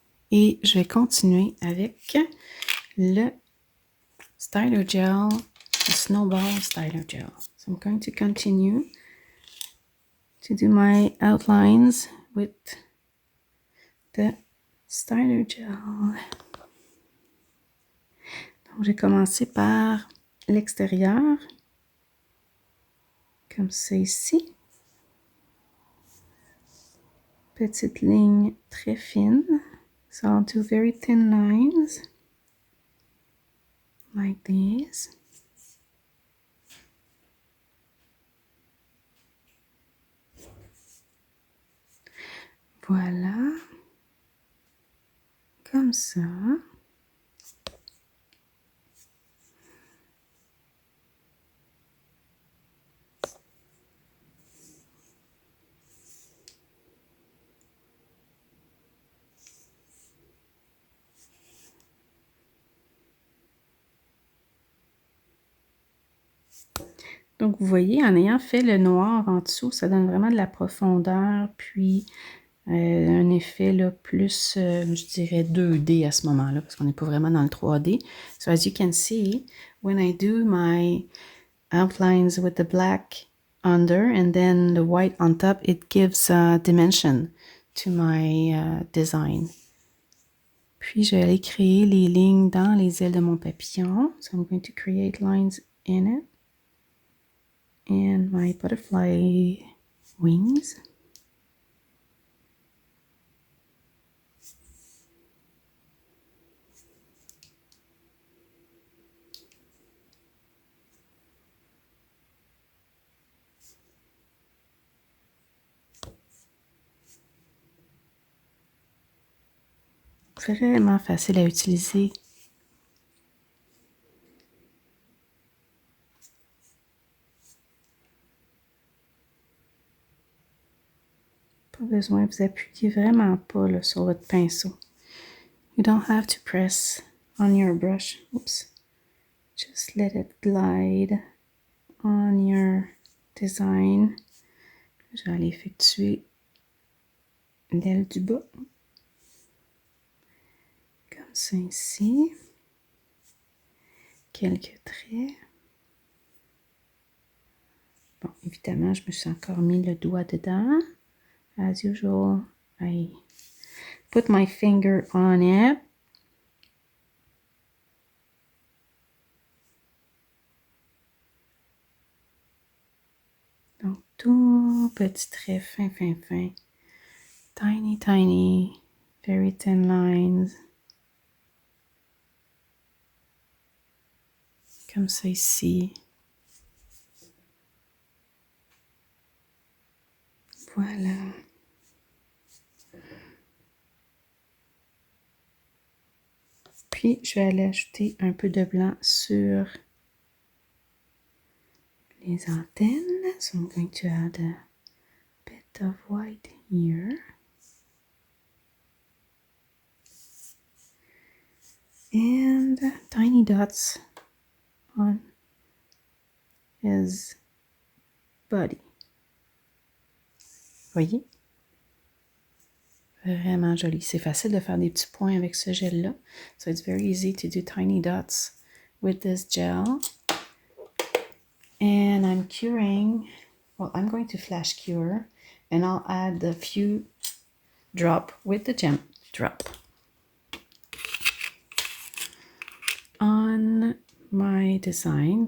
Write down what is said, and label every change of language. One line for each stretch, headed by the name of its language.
French: Et je vais continuer avec le stylo gel,
English: the snowball stylo gel. So I'm going to continue to do my outlines with the stylo gel.
French: Donc, j'ai commencé par l'extérieur, comme ça ici. Petite ligne très fine.
English: So I'll do very thin lines, like these.
French: Voilà. Comme ça. Donc, vous voyez, en ayant fait le noir en dessous, ça donne vraiment de la profondeur, puis un effet là, plus, je dirais, 2D à ce moment-là, parce qu'on n'est pas vraiment dans le 3D.
English: So, as you can see, when I do my outlines with the black under and then the white on top, it gives a dimension to my design.
French: Puis, je vais aller créer les lignes dans les ailes de mon papillon.
English: So, I'm going to create lines in it. And my butterfly wings.
French: Vraiment facile à utiliser. Pas besoin de vous appuyer vraiment pas là, sur votre pinceau.
English: You don't have to press on your brush. Oops. Just let it glide on your design
French: Je vais aller effectuer l'aile du bas. Comme ça ici. Quelques traits. Bon, évidemment, je me suis encore mis le doigt dedans.
English: As usual, I put my finger on it.
French: Donc, tout petit trait fin, fin, fin.
English: Tiny, tiny, very thin lines.
French: Comme ça ici. Voilà. Puis, je vais aller ajouter un peu de blanc sur les antennes.
English: So I'm going to add a bit of white here. And tiny dots on his body.
French: Voyez? Vraiment joli. C'est facile de faire des petits points avec ce gel-là.
English: So it's very easy to do tiny dots with this gel. And I'm curing, well, I'm going to flash cure, and I'll add a few drop with the gem drop on my design.